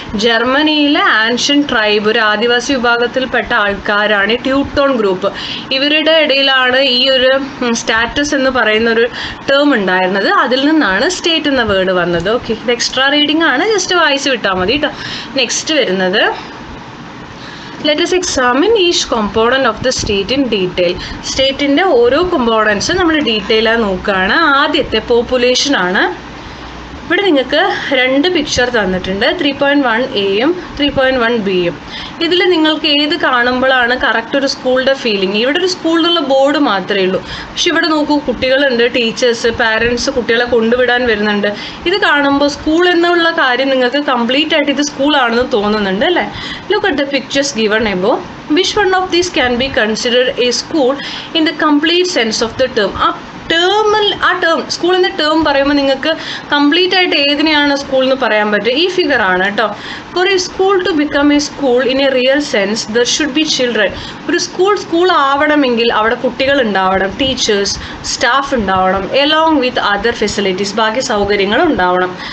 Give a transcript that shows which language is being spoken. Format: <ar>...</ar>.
<ml>ജർമ്മനിയിലെ ancient tribe, ഒരു ആദിവാസി വിഭാഗത്തിൽപ്പെട്ട ആൾക്കാരാണ് ഈ ട്യൂട്ടോൺ ഗ്രൂപ്പ്. ഇവരുടെ ഇടയിലാണ് ഈ ഒരു സ്റ്റാറ്റസ് എന്ന് പറയുന്ന ഒരു ടേം ഉണ്ടായിരുന്നത്. അതിൽ നിന്നാണ് സ്റ്റേറ്റ് എന്ന വേർഡ് വന്നത്. ഓക്കെ, ഇത് എക്സ്ട്രാ റീഡിംഗ് ആണ്, ജസ്റ്റ് വായിച്ച് വിട്ടാൽ മതി കേട്ടോ.</ml> <en>next</en> <ml>വരുന്നത്,</ml> <en>let us examine each component of the state in detail.</en> <ml>സ്റ്റേറ്റിൻ്റെ ഓരോ കമ്പോണൻസ് നമ്മൾ ഡീറ്റെയിൽ ആയി നോക്കുകയാണ്. ആദ്യത്തെ പോപ്പുലേഷൻ ആണ്. ഇവിടെ നിങ്ങൾക്ക് രണ്ട് പിക്ചർ തന്നിട്ടുണ്ട്, 3.1A-യും 3.1B-യും. ഇതിൽ നിങ്ങൾക്ക് ഏത് കാണുമ്പോഴാണ് കറക്റ്റ് ഒരു സ്കൂളിൻ്റെ ഫീലിംഗ്? ഇവിടെ ഒരു സ്കൂളിലുള്ള ബോർഡ് മാത്രമേ ഉള്ളൂ, പക്ഷെ ഇവിടെ നോക്കൂ, കുട്ടികളുണ്ട്, ടീച്ചേഴ്സ്, പാരൻസ് കുട്ടികളെ കൊണ്ടുവിടാൻ വരുന്നുണ്ട്. ഇത് കാണുമ്പോൾ സ്കൂൾ എന്നുള്ള കാര്യം നിങ്ങൾക്ക് കംപ്ലീറ്റ് ആയിട്ട് ഇത് സ്കൂളാണെന്ന് തോന്നുന്നുണ്ട് അല്ലേ?</ml> <en>Look at the pictures given above. Which one of these can be considered a school in the complete sense of the term?</en> <ml>ആ ടേം സ്കൂളിൻ്റെ ടേം പറയുമ്പോൾ നിങ്ങൾക്ക് കംപ്ലീറ്റ് ആയിട്ട് ഏതിനെയാണ് സ്കൂൾ എന്ന് പറയാൻ പറ്റുക? ഈ ഫിഗർ ആണ് കേട്ടോ.</ml> <en>For a school to become a school in a real sense there should be children.</en> <ml>ഒരു സ്കൂൾ ആവണമെങ്കിൽ അവിടെ കുട്ടികൾ ഉണ്ടാവണം, ടീച്ചേഴ്സ്, സ്റ്റാഫ് ഉണ്ടാവണം,</ml> <en>along with other facilities,</en> <ml>ബാക്കി സൗകര്യങ്ങൾ ഉണ്ടാവണം.</ml>